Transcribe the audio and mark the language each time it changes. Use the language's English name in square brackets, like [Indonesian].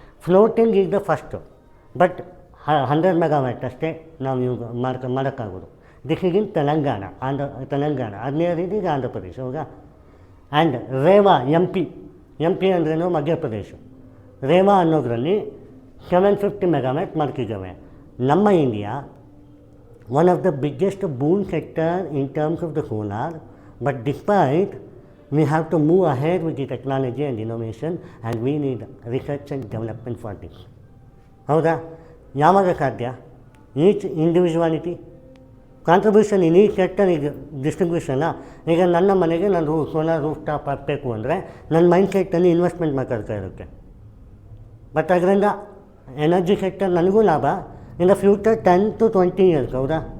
[English] floating is the first, but 100 megawatt [Kannada] ಅಷ್ಟೇ ನಾವು use ಮಾಡೋಕ್ಕಾಗೋದು. [English] This is in Telangana, Telangana. [Kannada] ಅದನ್ನೇ ರೀತಿ ಈಗ ಆಂಧ್ರ ಪ್ರದೇಶ. ಹೌದಾ? ಆ್ಯಂಡ್ ರೇವಾ ಎಂ ಪಿ ಅಂದ್ರೇನು? ಮಧ್ಯಪ್ರದೇಶ. ರೇವಾ ಅನ್ನೋದರಲ್ಲಿ 750 ಮೆಗಾವ್ಯಾಟ್ ಮಾಡ್ತಿದ್ದಾವೆ. [English] ನಮ್ಮ India one of the biggest boon sector in terms of the solar, but despite we have to move ahead with the technology and innovation and we need research and development for this. [Kannada] ಹೌದಾ? ಯಾವಾಗ ಸಾಧ್ಯ? [English] Each individuality contribution in each sector ಈಗ ಡಿಸ್ಟ್ರಿಬ್ಯೂಷನ್ನ. [Kannada] ಈಗ ನನ್ನ ಮನೆಗೆ ನಾನು solar roof top ಹಾಕಬೇಕು ಅಂದರೆ ನನ್ನ ಮೈಂಡ್ ಸೆಟ್ಟಲ್ಲಿ ಇನ್ವೆಸ್ಟ್ಮೆಂಟ್ ಮಾತಾಡ್ತಾ ಇರುತ್ತೆ. ಬಟ್ ಅದರಿಂದ ಎನರ್ಜಿ ಸೆಕ್ಟರ್ ನನಗೂ ಲಾಭ [English] In the future 10 to 20 years. [Kannada] ಹೌದಾ?